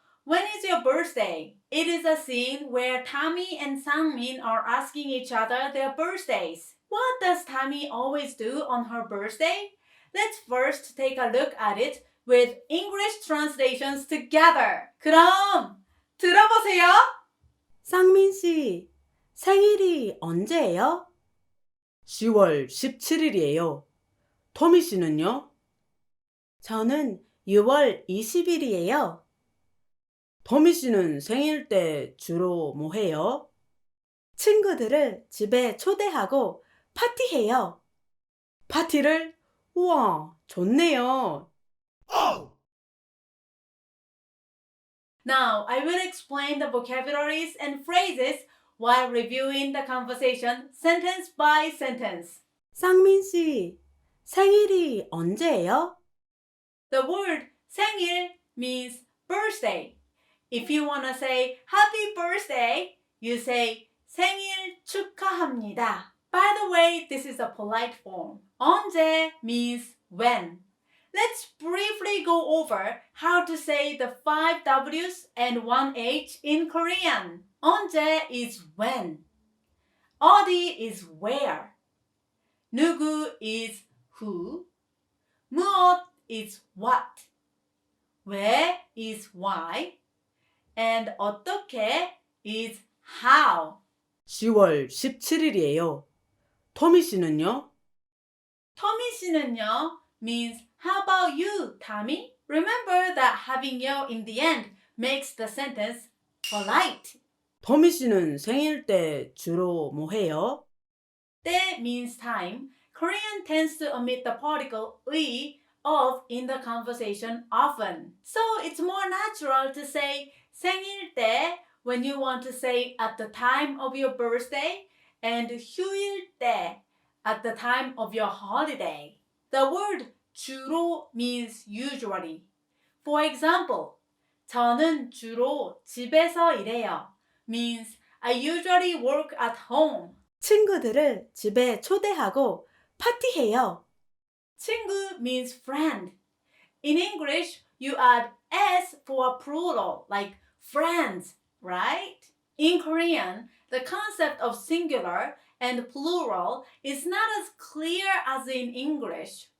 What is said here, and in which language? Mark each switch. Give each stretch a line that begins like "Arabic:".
English: When is your birthday? It is a scene where Tommy and Sangmin are asking each other their birthdays. What does Tommy always do on her birthday? Let's first take a look at it with English translations together.
Korean: 그럼 들어보세요. 쌍민 씨, 생일이 언제예요? 10월 17일이에요. 토미 씨는요? 저는 6월 20일이에요. 토미 씨는 생일 때 주로 뭐 해요? 친구들을 집에 초대하고 파티해요. 파티를? 우와, 좋네요.
English: Now, I will explain the vocabularies and phrases while reviewing the conversation sentence by sentence.
Korean: 쌍민 씨, 생일이 언제예요?
English: The word 생일 means birthday. If you want to say happy birthday, you say
Korean: 생일 축하합니다.
English: By the way, this is a polite form. 언제 means when. Let's briefly go over how to say the 5 W's and 1 H in Korean. 언제 is when. 어디 is where. 누구 is who. 무엇 is what. 왜 is why. And 어떻게 is how.
Korean: 10월 17일이에요. 토미 씨는요? 터미 씨는요
English: means how about you, Tommy? Remember that having yo in the end makes the sentence polite.
Korean: 토미 씨는 생일 때 주로 뭐 해요?
English: 때 means time. Korean tends to omit the particle 의 of in the conversation often. So it's more natural to say
Korean: 생일 때
English: when you want to say at the time of your birthday and
Korean: 휴일 때
English: at the time of your holiday. The word 주로 means usually. For example,
Korean: 저는 주로 집에서 일해요
English: means I usually work at home.
Korean: 친구들을 집에 초대하고 파티해요.
English: 친구 means friend. In English, you add s for plural, like friends, right? In Korean, the concept of singular and plural is not as clear as in English.